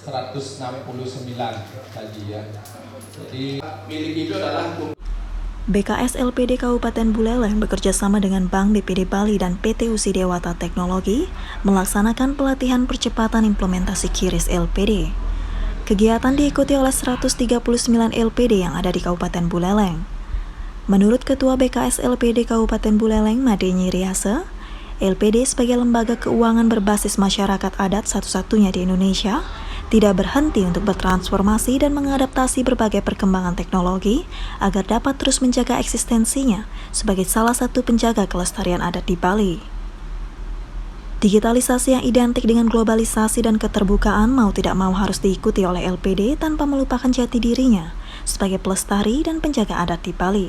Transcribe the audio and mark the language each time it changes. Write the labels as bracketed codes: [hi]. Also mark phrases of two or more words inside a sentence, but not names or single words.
[id] tadi ya. Jadi milik itu adalah BKS LPD Kabupaten Buleleng bekerja sama dengan Bank BPD Bali dan PT USI Dewata Teknologi melaksanakan pelatihan percepatan implementasi QRIS LPD. Kegiatan diikuti oleh 139 LPD yang ada di Kabupaten Buleleng. Menurut Ketua BKS LPD Kabupaten Buleleng, Madenyi Riase, LPD sebagai lembaga keuangan berbasis masyarakat adat satu-satunya di Indonesia, tidak berhenti untuk bertransformasi dan mengadaptasi berbagai perkembangan teknologi agar dapat terus menjaga eksistensinya sebagai salah satu penjaga kelestarian adat di Bali. Digitalisasi yang identik dengan globalisasi dan keterbukaan mau tidak mau harus diikuti oleh LPD tanpa melupakan jati dirinya sebagai pelestari dan penjaga adat di Bali.